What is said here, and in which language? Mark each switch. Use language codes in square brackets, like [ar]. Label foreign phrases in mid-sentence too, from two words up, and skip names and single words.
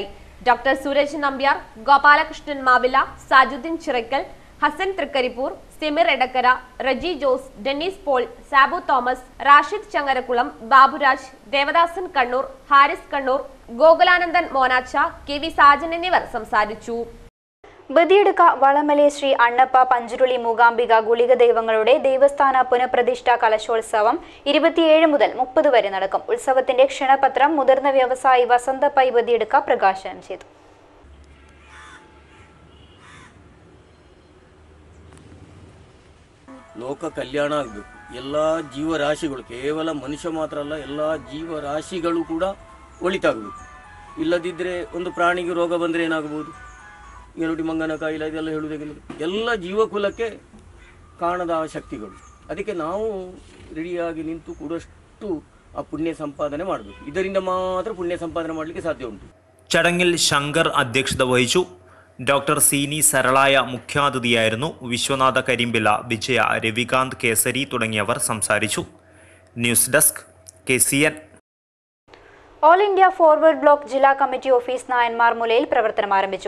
[ml] ഡോക്ടർ സുരജ് നമ്പ്യാർ, ഗോപാലകൃഷ്ണൻ മാവില, സാജുദ്ദീൻ ചിറക്കൽ, ഹസൻ തൃക്കരിപ്പൂർ, സിമിർ എടക്കര, റജി ജോസ്, ഡെന്നീസ് പോൾ, സാബു തോമസ്, റാഷിദ് ചങ്ങരക്കുളം, ബാബുരാജ്, ദേവദാസൻ കണ്ണൂർ, ഹാരിസ് കണ്ണൂർ, ഗോകുലാനന്ദൻ മോനാച്ച, KV സാജൻ എന്നിവർ സംസാരിച്ചു. ബദിയെടുക്ക വളമലെ ശ്രീ അണ്ണപ്പ പഞ്ചുരുളി മൂകാംബിക ഗുളിക ദൈവങ്ങളുടെ ദേവസ്ഥാന പുനഃപ്രതിഷ്ഠാ കലശോത്സവം 27 മുതൽ 30 വരെ നടക്കും. ഉത്സവത്തിന്റെ ക്ഷണപത്രം മുതിർന്ന വ്യവസായി വസന്ത പൈ ബദിയെടുക്ക പ്രകാശനം ചെയ്തു. [kn] ಲೋಕ ಕಲ್ಯಾಣ ಆಗಬೇಕು. ಎಲ್ಲ ಜೀವರಾಶಿಗಳು, ಕೇವಲ ಮನುಷ್ಯ ಮಾತ್ರ ಅಲ್ಲ, ಎಲ್ಲ ಜೀವರಾಶಿಗಳು ಕೂಡ ಒಳಿತಾಗಬೇಕು. ಇಲ್ಲದಿದ್ದರೆ ಒಂದು ಪ್ರಾಣಿಗೆ ರೋಗ ಬಂದರೆ ಏನಾಗಬಹುದು? ಈಗ ನೋಡಿ, ಮಂಗನ ಕಾಯಿಲೆ ಇದೆಲ್ಲ ಹೇಳುವುದಕ್ಕೆ ಎಲ್ಲ ಜೀವಕುಲಕ್ಕೆ ಕಾಣದ ಶಕ್ತಿಗಳು. ಅದಕ್ಕೆ ನಾವು ರೆಡಿಯಾಗಿ ನಿಂತು ಕೂಡಷ್ಟು ಆ ಪುಣ್ಯ ಸಂಪಾದನೆ ಮಾಡಬೇಕು. ಇದರಿಂದ ಮಾತ್ರ ಪುಣ್ಯ ಸಂಪಾದನೆ ಮಾಡಲಿಕ್ಕೆ ಸಾಧ್ಯ ಉಂಟು. [ml] ചടങ്ങിൽ ശങ്കർ അധ്യക്ഷത വഹിച്ചു. ഡോക്ടർ സീനി സരളായ മുഖ്യാതിഥിയായിരുന്നു. വിശ്വനാഥ കരിമ്പില, വിജയ, രവികാന്ത് കേസരി തുടങ്ങിയവർ സംസാരിച്ചു. ന്യൂസ് ഡെസ്ക് KCN. ഓൾ ഇന്ത്യ ഫോർവേഡ് ബ്ലോക്ക് ജില്ലാ കമ്മിറ്റി ഓഫീസ് നായന്മാർ മുലയിൽ പ്രവർത്തനം ആരംഭിച്ചു.